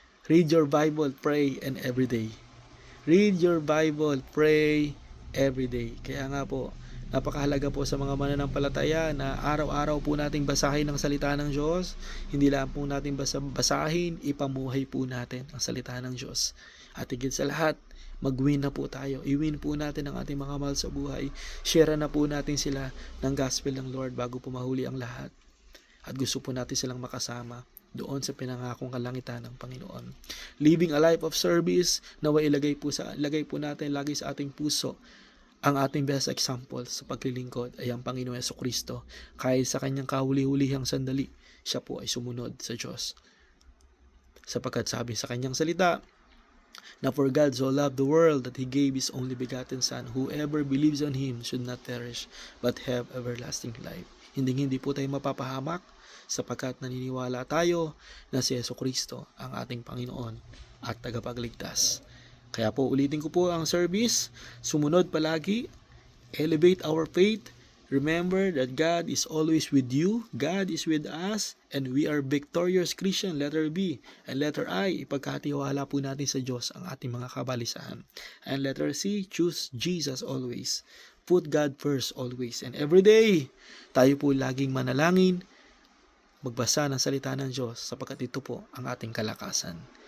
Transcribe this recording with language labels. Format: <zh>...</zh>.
<en>Read your Bible, pray, and every day. Read your Bible, pray, every day.</en> <tl>Kaya nga po, napakahalaga po sa mga mananampalataya na araw-araw po nating basahin ang salita ng Diyos. Hindi lang po natin basahin, ipamuhay po natin ang salita ng Diyos. At higit sa lahat, mag-win na po tayo. I-win po natin ang ating mga mahal sa buhay. Share na po natin sila ng gospel ng Lord bago po mahuli ang lahat. At gusto po natin silang makasama doon sa pinangakong kalangitan ng Panginoon. Living a life of service, nawa ilagay po natin lagi sa ating puso ang ating best example sa paglilingkod ay ang Panginoon Jesucristo. Kahit sa kanyang kahuli-hulihang sandali, siya po ay sumunod sa Diyos. Sapagkat sabi sa kanyang salita, na</tl> <en>for God so loved the world that He gave His only begotten Son, whoever believes on Him should not perish, but have everlasting life.</en> <tl>Hindi po tayo mapapahamak sapagkat naniniwala tayo na si Jesucristo ang ating Panginoon at tagapagligtas. Kaya po ulitin ko po ang service, sumunod palagi,</tl> <en>elevate our faith, remember that God is always with you, God is with us, and we are victorious Christian, letter B.</en> <tl>And letter I, ipagkatiwala po natin sa Diyos ang ating mga kabalisahan.</tl> <en>And letter C, choose Jesus always. Put God first always.</en> <tl>And every day, tayo po laging manalangin, magbasa ng salita ng Diyos sapagkat ito po ang ating kalakasan.</tl>